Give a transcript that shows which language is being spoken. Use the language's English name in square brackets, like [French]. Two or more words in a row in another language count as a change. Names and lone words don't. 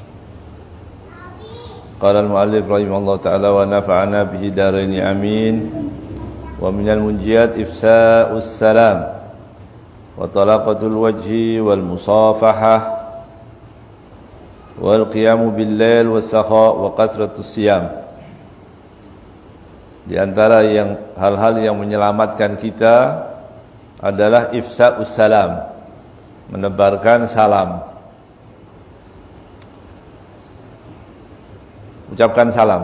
[Arabic] قال المؤلف رحمه الله تعالى ونفعنا به الدارين آمين. ومن المنجيات إفشاء السلام وطلاقة الوجه والمصافحة والقيام بالليل والسخاء وكثرة الصيام. [Indonesian] Di antara hal-hal yang menyelamatkan kita adalah [Arabic] إفشاء السلام, [Indonesian] menebarkan salam. Ucapkan salam.